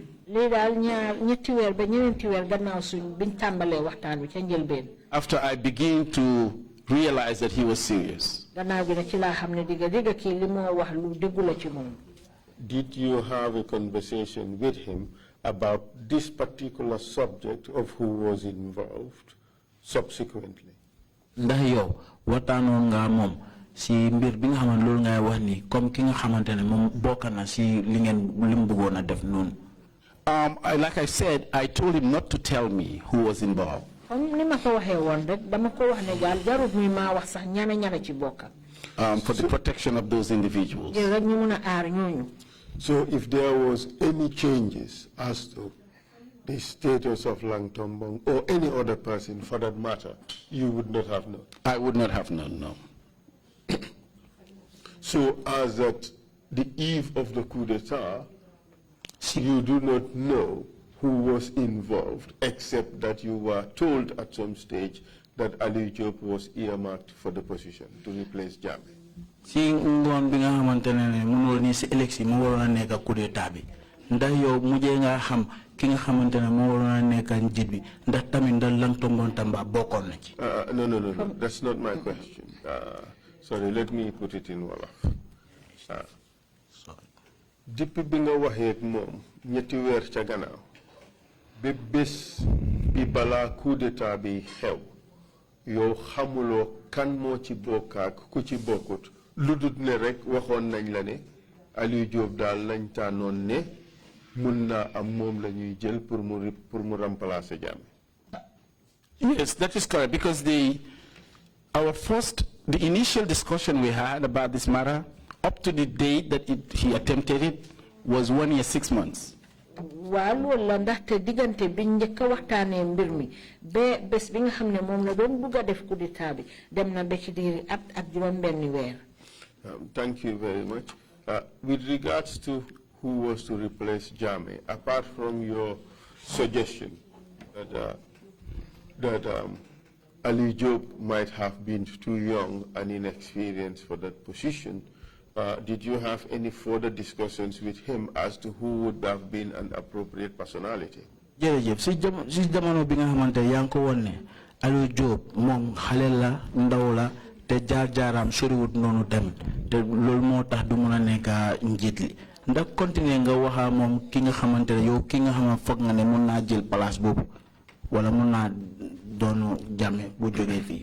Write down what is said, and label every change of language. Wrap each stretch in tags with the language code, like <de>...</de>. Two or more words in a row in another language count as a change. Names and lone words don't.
<wo>lii daal ñetti weer ba ñeneenti weer gannaaw suñ biñ tàmbalee waxtaan bi ca njëlbeen.</wo> <en>After I began to realize that he was serious.</en> <wo>gannaaw gi nag ci laa xam ne digga kii li moo wax lu déggu la ci moom.</wo> <en>Did you have a conversation with him about this particular subject of who was involved subsequently?</en> <wo>ndax yow waxtaanoon nga moom si mbir bi nga xamante loolu ngay wax ni comme ki nga xamante ne moom bokk na si li ngeen li mu bëggoon a def noonu.</wo> <en>Like I said, I told him not to tell me who was involved.</en> <wo>comme ni ma ko waxee woon rek dama ko wax ne daal jarut muy maa wax sax ñana ci bokka.</wo> <en>For the protection of those individuals.</en> <wo>ngir rek ñu mun a aar ñooñu.</wo> <en>So if there was any changes as to the status of Langtombong or any other person for that matter, you would not have known? I would not have known, no. So as at the eve of the coup d'etat, you do not know who was involved, except that you were told at some stage that Aliou Job was earmarked for the position to replace Jammeh.</en> <wo>si ngoon bi nga xamante ne mënul ni si élection mu waroon a nekk coup d'état bi ndax yow mujjee nga xam ki nga xamante ne moo waroon a nekk njiit bi ndax tamit ndax Langtombong Tamba bokkoon na ci.</wo> <en>No, that's not my question. Sorry, let me put it in Wolof.</en> <wo>Depuis bi nga waxee ak moom ñetti weer ca gannaaw ba bés bi balaa coup d'état bi xew yow xamuloo kan moo ci bokk ak ku ci bokkut lu dul ne rek waxoon nañ la ne Aliou Job daal lañ tànnoon ne mun naa am moom la ñuy jël pour mu remplacer Jammeh.</wo> <en>Yes, that is correct, because the initial discussion we had about this matter up to the date that he attempted it was 1 year, 6 months.</en> <wo>Waaw loolu la ndaxte diggante bi njëkk a waxtaanee mbir mi ba bés bi nga xam ne moom la doon bugg a def coup d'état bi dem na ba ci diiri at ak juróom-benni weer.</wo> <en>Thank you very much. With regards to who was to replace Jammeh, apart from your suggestion that Ali Job might have been too young and inexperienced for that position, did you have any further discussions with him as to who would have been an appropriate personality?</en> <wo>Jërëjëf si jamono bi nga xamante yaa ngi ko woon ne Aliou Job moom xale la ndaw la te jaar-jaaram soriwut noonu tamit te loolu moo tax du mun a nekk njiit li ndax continuer nga waxa moom ki nga xamante ne yow ki nga xam ne foog nga ne mun naa jël place boobu wala mun naa doonu Jammeh bu jógee fii.</wo>